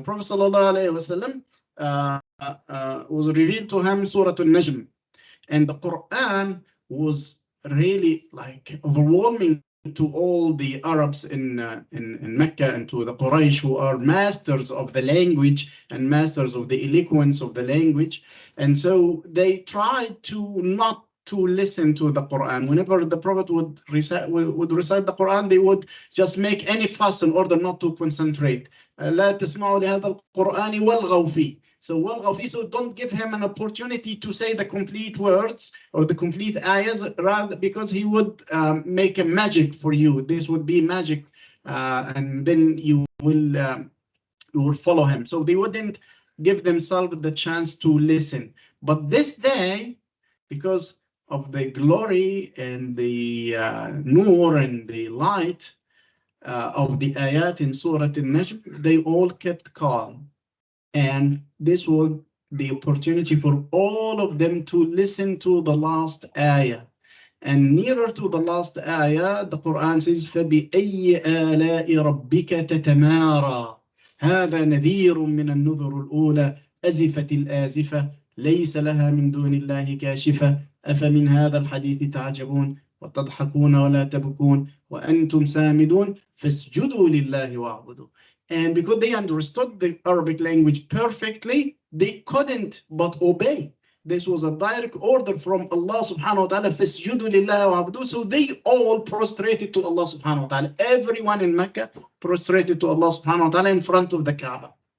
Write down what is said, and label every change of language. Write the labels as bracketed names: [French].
[English] The Prophet ﷺ was revealed to him Surah Al-Najm, and the Quran was really like overwhelming to all the Arabs in Mecca and to the Quraysh, who are masters of the language and masters of the eloquence of the language. And so they tried to not to listen to the Quran. Whenever the Prophet would recite the Quran, they would just make any fuss in order not to concentrate. [Arabic] لا تسمعوا لهذا القرآن والغوا فيه. [English] So [Arabic] والغوا فيه, [English] so don't give him an opportunity to say the complete words or the complete ayahs, rather, because he would make a magic for you. This would be magic, and then you will follow him. So they wouldn't give themselves the chance to listen. But this day, because of the glory and the nur and the light of the ayat in Surah Al-Najm, they all kept calm. And this was the opportunity for all of them to listen to the last ayah. And nearer to the last ayah, the Quran says, [Arabic] فَبِأَيِّ آلَاءِ رَبِّكَ تَتَمَارَى هَذَا نَذِيرٌ مِّنَ النُّذُرِ الْأُولَى أَزِفَتِ الْآزِفَةُ لَيْسَ لَهَا مِن دُونِ اللَّهِ كَاشِفَةٌ أَفَمِنْ هَذَا الْحَدِيثِ تَعْجَبُونَ وَتَضْحَكُونَ وَلَا تَبْكُونَ وَأَنْتُمْ سَامِدُونَ فَاسْجُدُوا لِلَّهِ وَاعْبُدُوا. [English] And because they understood the Arabic language perfectly, they couldn't but obey. This was a direct order from Allah subhanahu wa ta'ala, [Arabic] فَاسْجُدُوا لِلَّهِ وَاعْبُدُوا. [English] So they all prostrated to Allah subhanahu wa ta'ala. Everyone in Mecca prostrated to Allah subhanahu wa ta'ala in front of the Kaaba.